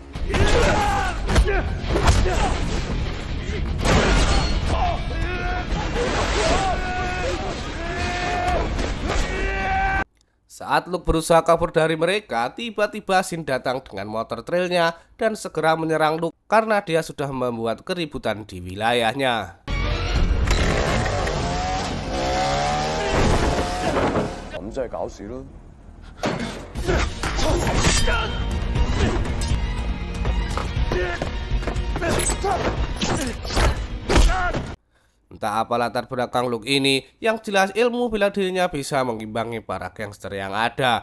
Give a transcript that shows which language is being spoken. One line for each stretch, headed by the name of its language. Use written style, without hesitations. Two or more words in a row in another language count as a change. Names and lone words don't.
Indonesian: Saat Luke berusaha kabur dari mereka, tiba-tiba Shin datang dengan motor trailnya dan segera menyerang Luke karena dia sudah membuat keributan di wilayahnya.
Cantonese: 咁即係搞事咯。
Indonesian: Entah apa latar belakang Luke ini, yang jelas ilmu bela dirinya bisa mengimbangi para gangster yang ada.